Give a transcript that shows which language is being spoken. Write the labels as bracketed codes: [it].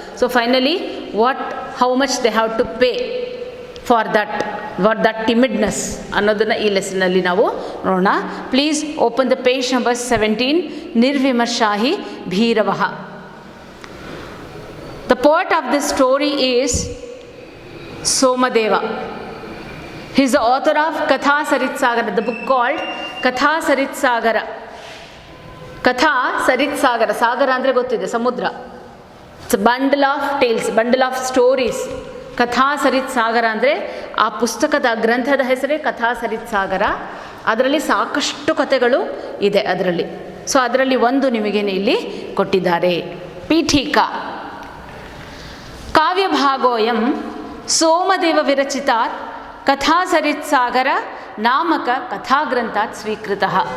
[en] so finally how much they have to pay for that timidness [kn] ಅನ್ನೋದನ್ನು ಈ ಲೆಸನ್ನಲ್ಲಿ ನಾವು ನೋಡೋಣ. [en] Please open the page number 17. ನಿರ್ವಿಮರ್ಶಾಹಿ ಭೀರವಃ. The poet of this story is Somadeva. He is the author of Katha Sarit Sagara, the book called Katha Sarit Sagara. Katha Sarit Sagara, [kn] Sagara andre gottide, samudra. [en] It's a bundle of tales, bundle of stories. [kn] ಕಥಾ ಸರಿತ್ ಸಾಗರ ಅಂದರೆ ಆ ಪುಸ್ತಕದ ಗ್ರಂಥದ ಹೆಸರೇ ಕಥಾ ಸರಿತ್ ಸಾಗರ. ಅದರಲ್ಲಿ ಸಾಕಷ್ಟು ಕಥೆಗಳು ಇದೆ ಅದರಲ್ಲಿ. ಸೊ ಅದರಲ್ಲಿ ಒಂದು ನಿಮಗೆ ಇಲ್ಲಿ ಕೊಟ್ಟಿದ್ದಾರೆ. [sa] ಪೀಠಿಕಾ ಕಾವ್ಯಭಾಗೋಯಂ ಸೋಮದೇವ ವಿರಚಿತಾತ್ ಕಥಾ ಸರಿತ್ ಸಾಗರ ನಾಮಕ ಕಥಾಗ್ರಂಥಾತ್ ಸ್ವೀಕೃತಃ.